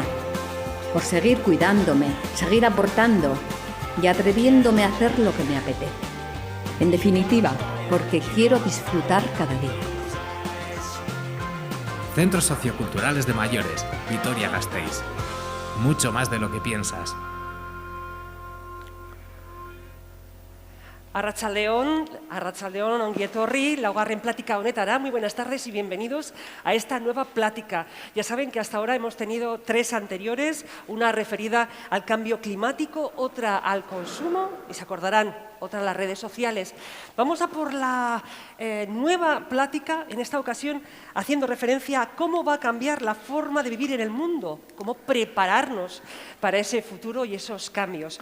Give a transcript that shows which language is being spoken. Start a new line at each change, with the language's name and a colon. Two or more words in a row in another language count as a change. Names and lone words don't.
Spanish: Por seguir cuidándome, seguir aportando y atreviéndome a hacer lo que me apetece. En definitiva, porque quiero disfrutar cada día. Centros Socioculturales de Mayores, Vitoria-Gasteiz. Mucho más de lo que piensas.
Basque: Arratsaldeon, ongi etorri, laugarren plática honetara.
Spanish: Muy buenas tardes y bienvenidos a esta nueva plática. Ya saben que hasta ahora hemos tenido 3 anteriores, una referida al cambio climático, otra al consumo y se acordarán, otra a las redes sociales. Vamos a por la nueva plática, en esta ocasión haciendo referencia a cómo va a cambiar la forma de vivir en el mundo, cómo prepararnos para ese futuro y esos cambios.